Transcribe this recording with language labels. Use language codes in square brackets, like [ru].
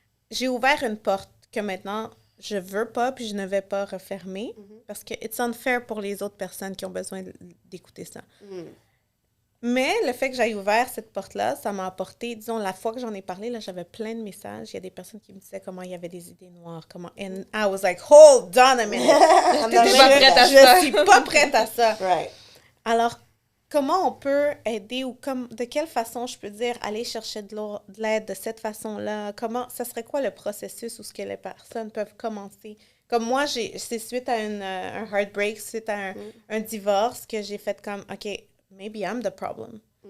[fr] J'ai ouvert une porte que maintenant, je veux pas puis je ne vais pas refermer parce que [en] it's unfair [fr] pour les autres personnes qui ont besoin d'écouter ça. Mais le fait que j'aille ouvert cette porte-là, ça m'a apporté, disons, la fois que j'en ai parlé, là, j'avais plein de messages. Il y a des personnes qui me disaient comment il y avait des idées noires, comment... [en] And I was like, hold on a minute! [fr] Je suis pas prête à ça. [en] Right. [fr] Alors, comment on peut aider ou de quelle façon je peux dire aller chercher de l'aide de cette façon-là? Comment, ça serait quoi le processus où ce que les personnes peuvent commencer? Comme moi, c'est suite à un heartbreak, suite à un divorce que j'ai fait comme, OK, [en] maybe I'm the problem.